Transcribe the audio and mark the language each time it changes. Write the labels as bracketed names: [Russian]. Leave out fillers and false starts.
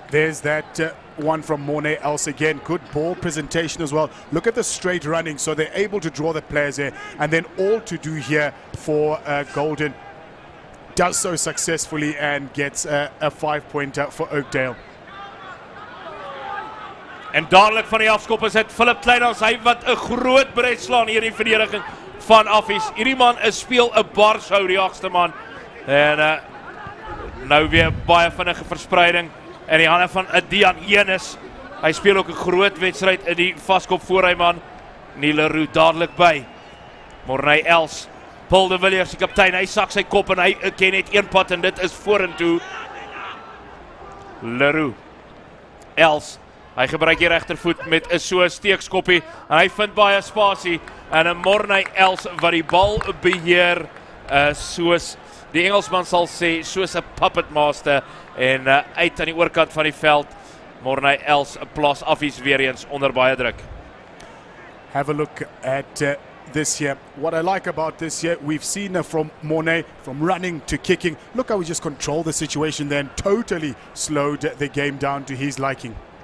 [English] There's that one from Mornay else again. Good ball presentation as well. Look at the straight running. So they're able to draw the players there. And then all to do here for Golden. Does so successfully and gets a 5-pointer for Oakdale. [Afrikaans] En dadelijk van die afskop is het Philip Kleinans. Hy wat 'n groot bres slaan hier in die verdediging van Affies. Hierdie man speel 'n barshou, die agste man. En nou weer baie vinnige verspreiding in die hande van Dian Enes. Hy speel ook 'n groot wedstryd in die vaskop voor hy man. Neil Leroux dadelik by. Mornay Els. Paul de Villiers, die kaptein, hy sak sy kop en hy ken net een pad en dit is vorentoe. Leroux. Els. Hy gebruik die regtervoet met 'n so steekskoppie en hy vind baie spasie en 'n Mornay Els wat die bal beheer soos die Engelsman sal sê, soos 'n [English] puppet master [Afrikaans] en uit aan die oorkant van die veld. Mornay Els plaas Affies weer eens onder baie druk. [English] Have a look at this here. What I like about this here, we've seen from Mornay, from running to kicking. Look how he just controlled the situation then, totally slowed the game down to his liking.